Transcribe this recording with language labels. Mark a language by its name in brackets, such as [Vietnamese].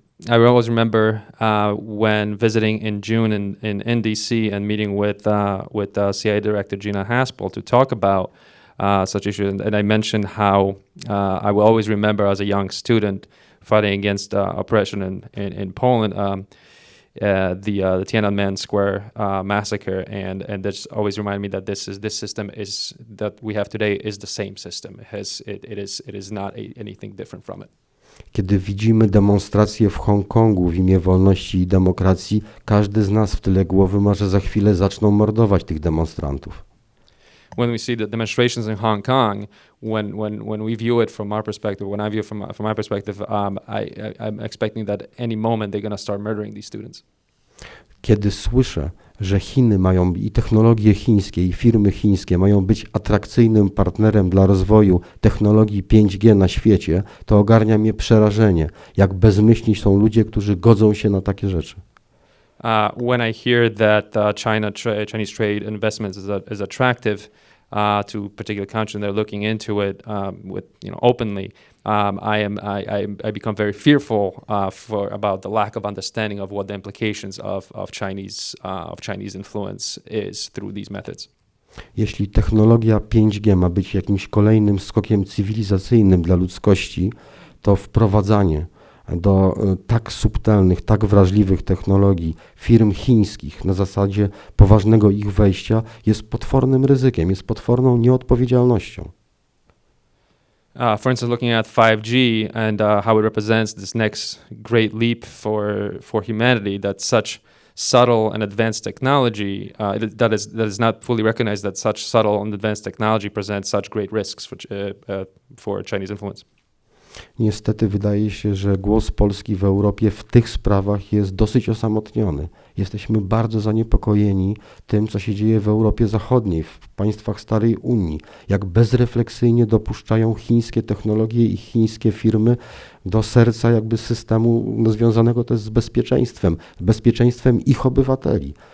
[English] I always remember when visiting in June in NDC and meeting with CIA Director Gina Haspel to talk about such issues, and I mentioned how I will always remember as a young student fighting against oppression in Poland, the Tiananmen Square massacre, and this always reminded me that this system is that we have today is the same system. It is not anything different from it. [Polish] Kiedy widzimy demonstracje w Hongkongu w imię wolności i demokracji, każdy z nas w tyle głowy ma, że za chwilę zaczną mordować tych demonstrantów. [English] When we see the demonstrations in Hong Kong, when we view it from our perspective, when I view it from my perspective, I'm expecting that any moment they're going to start murdering these students. [Polish] Kiedy słyszę, że Chiny mają i technologie chińskie, i firmy chińskie mają być atrakcyjnym partnerem dla rozwoju technologii 5G na świecie, to ogarnia mnie przerażenie, jak bezmyślni są ludzie, którzy godzą się na takie rzeczy. [English] when I hear that Chinese trade investments is attractive to particular countries, and they're looking into it with openly, I become very fearful about the lack of understanding of what the implications of Chinese influence is through these methods. [Polish] Jeśli technologia 5G ma być jakimś kolejnym skokiem cywilizacyjnym dla ludzkości, to wprowadzanie do tak subtelnych, tak wrażliwych technologii firm chińskich na zasadzie poważnego ich wejścia jest potwornym ryzykiem, jest potworną nieodpowiedzialnością. [English] For instance, looking at 5G and how it represents this next great leap for humanity, that such subtle and advanced technology, that is not fully recognized, that such subtle and advanced technology presents such great risks for Chinese influence. [Polish] Niestety wydaje się, że głos Polski w Europie w tych sprawach jest dosyć osamotniony. Jesteśmy bardzo zaniepokojeni tym, co się dzieje w Europie Zachodniej, w państwach starej Unii, jak bezrefleksyjnie dopuszczają chińskie technologie i chińskie firmy do serca jakby systemu związanego też z bezpieczeństwem ich obywateli.